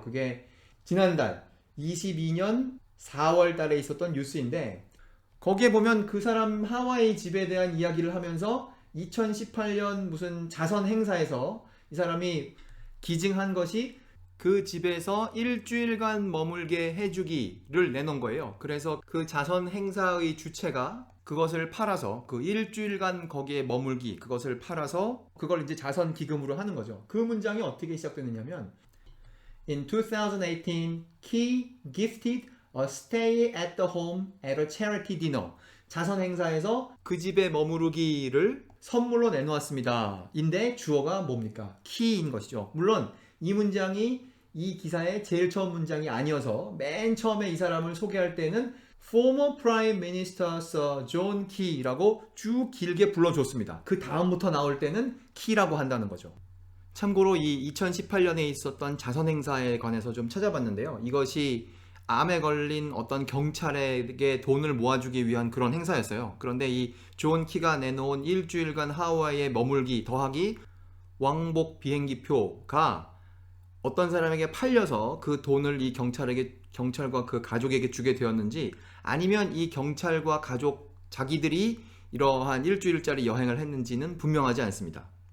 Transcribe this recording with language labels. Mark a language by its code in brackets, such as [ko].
[ko] 그게 지난달 22년 4월 달에 있었던 뉴스인데, 거기에 보면 그 사람 하와이 집에 대한 이야기를 하면서 2018년 무슨 자선 행사에서 이 사람이 기증한 것이 그 집에서 일주일간 머물게 해주기를 내놓은 거예요. 그래서 그 자선 행사의 주체가 그것을 팔아서, 그 일주일간 거기에 머물기, 그것을 팔아서 그걸 이제 자선 기금으로 하는 거죠. 그 문장이 어떻게 시작되느냐면 [en] In 2018, Key gifted a stay at the home at a charity dinner. [ko] 자선 행사에서 그 집에 머무르기를 선물로 내놓았습니다. 인데 주어가 뭡니까? key인 것이죠. 물론 이 문장이 이 기사의 제일 처음 문장이 아니어서 맨 처음에 이 사람을 소개할 때는 Former Prime Minister Sir John Key라고 쭉 길게 불러줬습니다. 그 다음부터 나올 때는 Key라고 한다는 거죠. 참고로 이 2018년에 있었던 자선 행사에 관해서 좀 찾아봤는데요. 이것이 암에 걸린 어떤 경찰에게 돈을 모아주기 위한 그런 행사였어요. 그런데 이 존 키가 내놓은 일주일간 하와이에 머물기 더하기 왕복 비행기표가 어떤 사람에게 팔려서 그 돈을 이 경찰과 그 가족에게 주게 되었는지, 아니면 이 경찰과 가족 자기들이 이러한 일주일짜리 여행을 했는지는 분명하지 않습니다.